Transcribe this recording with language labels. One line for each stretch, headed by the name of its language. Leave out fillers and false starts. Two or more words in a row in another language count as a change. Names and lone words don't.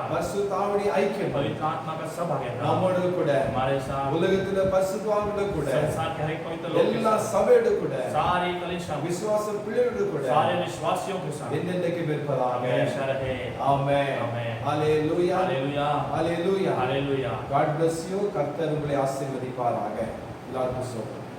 Tamil: பரிசுத்தாவிய ஐக்கியம்
Hindi: पवित्र आत्मा का सब आगे
Tamil: நம்மோடு கூட
Hindi: हमारे साथ,
Tamil: உலகத்திலே பரிசுத்தவான்களோடு கூட
Hindi: संसार के हर एक पवित्र लोग के
Tamil: எல்லா
Hindi: साथ,
Tamil: சபையோடு கூட
Hindi: सारी कलीसिया,
Tamil: விசுவாச பிள்ளைகளோடு கூட
Hindi: सारे विश्वासियों के साथ
Tamil: என்னென்னைக்கு இருப்பதாக.
Hindi: हमेशा रहे।
Tamil: ஆமென்.
Hindi: आमेन।
Tamil: ஹalleluya.
Hindi: हालेलुया,
Tamil: ஹalleluya.
Hindi: हालेलुया।
English: God bless you.
Tamil: கர்த்தர் உங்களை ஆசீர்வதிப்பாராக. लागू सो